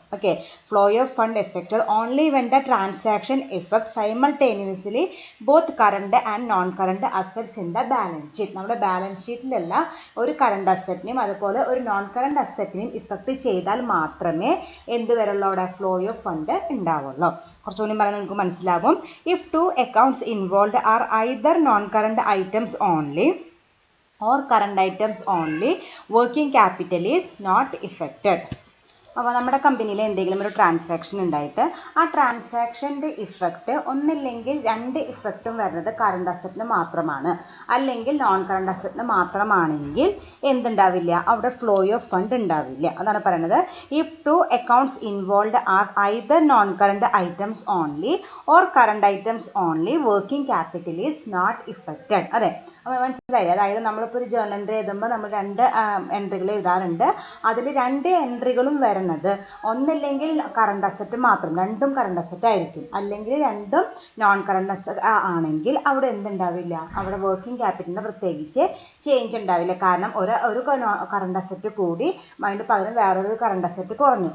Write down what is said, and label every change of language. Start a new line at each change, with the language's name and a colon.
English: Okay, flow of fund effected only when the transaction effect simultaneously both current and non current assets in the balance sheet.
Malayalam: നമ്മുടെ balance ഷീറ്റിലുള്ള ഒരു current അസറ്റിനെയും അതുപോലെ ഒരു non current അസറ്റിനെയും effect ചെയ്താൽ മാത്രമേ എന്ത് വരുള്ളൂ? അവിടെ ഫ്ലോ ഓഫ് ഫണ്ട് ഉണ്ടാവുള്ളൂ. കുറച്ചുകൂടി പറഞ്ഞാൽ നിങ്ങൾക്ക് മനസ്സിലാവും.
English: If 2 accounts involved are either non-current items only or current items only, working capital is not affected.
Malayalam: അപ്പോൾ നമ്മുടെ കമ്പനിയിൽ എന്തെങ്കിലും ഒരു ട്രാൻസാക്ഷൻ ഉണ്ടായിട്ട് ആ ട്രാൻസാക്ഷൻ്റെ ഇഫക്റ്റ് ഒന്നില്ലെങ്കിൽ 2 ഇഫക്റ്റും വരുന്നത് കറണ്ട് അസറ്റിന് മാത്രമാണ്, അല്ലെങ്കിൽ നോൺ കറണ്ട് അസറ്റിന് മാത്രമാണെങ്കിൽ എന്തുണ്ടാവില്ല? അവിടെ ഫ്ലോ ഓഫ് ഫണ്ട് ഉണ്ടാവില്ല. അതാണ് പറയുന്നത്.
English: If 2 accounts involved are either non current items only or current items only, working capital is not affected.
Malayalam: അതെ, അപ്പോൾ മനസ്സിലായി. അതായത് നമ്മളിപ്പോൾ ഒരു ജേർണൽ എൻട്രി എഴുതുമ്പോൾ നമ്മൾ 2 എൻട്രികൾ എഴുതാറുണ്ട്. അതിൽ 2 എൻട്രികളും വരുന്നത് ഒന്നില്ലെങ്കിൽ കറണ്ട് അസറ്റ് മാത്രം, 2ഉം കറണ്ട് അസറ്റ് ആയിരിക്കും, അല്ലെങ്കിൽ 2ഉം നോൺ കറണ്ട് അസറ്റ് ആണെങ്കിൽ അവിടെ എന്തുണ്ടാവില്ല? അവിടെ വർക്കിംഗ് ക്യാപിറ്റലിന് പ്രത്യേകിച്ച് ചേഞ്ച് ഉണ്ടാവില്ല. കാരണം ഒരു കറണ്ട് അസറ്റ് കൂടി അതിന് പകരം വേറൊരു കറണ്ട് അസറ്റ് കുറഞ്ഞു.